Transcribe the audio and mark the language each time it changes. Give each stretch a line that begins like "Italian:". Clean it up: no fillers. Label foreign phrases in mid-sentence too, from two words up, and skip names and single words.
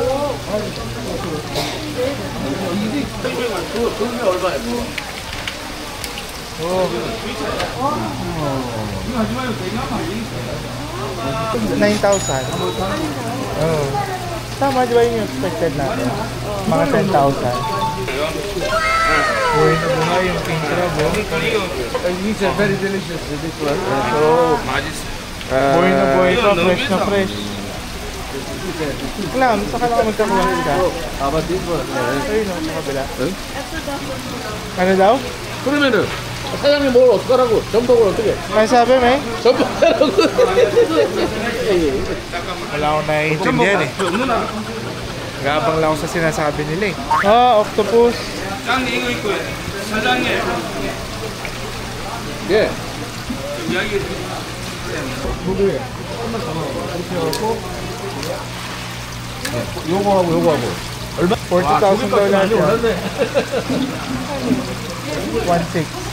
Filipino: Oh. 9,000. Oh. Tama, di ba yung expected natin? Mga 10,000. Buhay na buhay yung
English: king crab,
Filipino: oh.
English: These are very delicious, this one. Oh.
Filipino: Buhay na buhay pa, fresh na fresh. Alam, saka lang magkakulang ka.
English: How about this one?
Filipino: Ayun, no, sa kabila. Ano daw?
Korean: 그러면은 사장님 뭘 어떡하라고? 전복을 어떻게?
Filipino: Ano sabi, may? 전복하라고. Wala akong naiintindihan eh. Gabang lang ako sa sinasabi nila eh. Ah, octopus.
Korean: 예. 요거하고 얼마?
Filipino: $40,000 yan. 1.6.